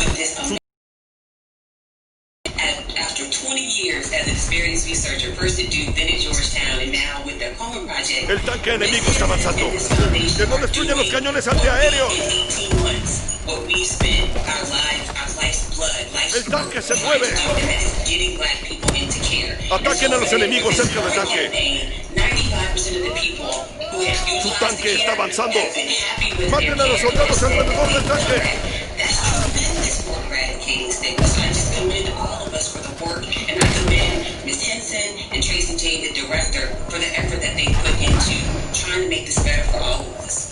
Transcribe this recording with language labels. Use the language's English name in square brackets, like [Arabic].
[English] After 20 years as an experienced researcher, first at Duke, then at Georgetown, and now with the Coleman Project. [Spanish] El tanque enemigo está avanzando. Que no destruyan los cañones antiaéreos. [English] What we spent our life's blood, [Spanish] el tanque se mueve. [English] Getting black people into care. [Spanish] Ataquen a los enemigos cerca del tanque. [English] 95% of the people who have used [Spanish] su tanque está avanzando. Maten a los soldados alrededor del tanque. [English] That's tremendous for eradicating stigma. So I just commend all of us for the work, and I commend Ms. Henson and Tracy J, the director, for the effort that they put into trying to make this better for all of us.